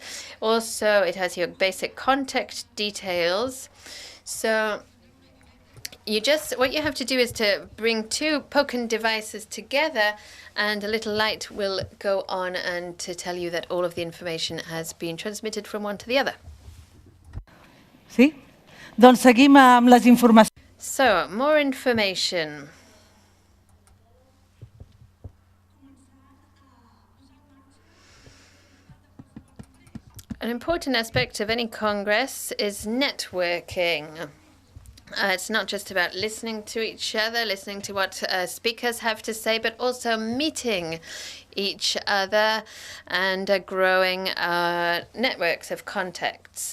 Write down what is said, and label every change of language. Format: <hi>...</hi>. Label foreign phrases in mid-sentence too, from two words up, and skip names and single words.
<en>Also, it has your basic contact details. So what you have to do is to bring 2 POCN devices together, and a little light will go on and to tell you that all of the information has been transmitted from one to the other.</en> <ca>Sí? Doncs seguim amb les informacions.</ca> <en>So, more information. An important aspect of any Congress is networking. It's not just about listening to each other, listening to what speakers have to say, but also meeting each other and growing networks of contacts.</en>